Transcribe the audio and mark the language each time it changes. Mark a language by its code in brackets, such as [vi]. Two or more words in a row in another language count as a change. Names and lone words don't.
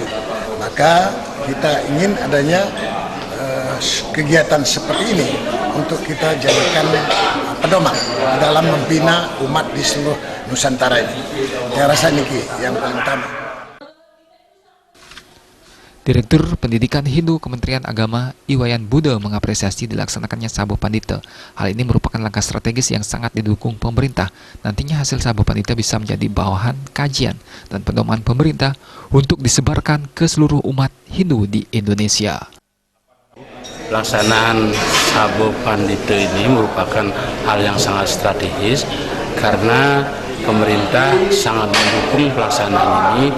[id] Maka kita ingin adanya kegiatan seperti ini untuk kita jadikan pedoman dalam membina umat di seluruh Nusantara ini. Saya rasa niki yang paling utama. Direktur Pendidikan Hindu Kementerian Agama Iwayan Buddha mengapresiasi dilaksanakannya Sabha Pandita. Hal ini merupakan langkah strategis yang sangat didukung pemerintah. Nantinya hasil Sabha Pandita bisa menjadi bawahan kajian dan pedoman pemerintah untuk disebarkan ke seluruh umat Hindu di Indonesia. Pelaksanaan Sabha Pandita ini merupakan hal yang sangat strategis karena pemerintah sangat mendukung pelaksanaan ini,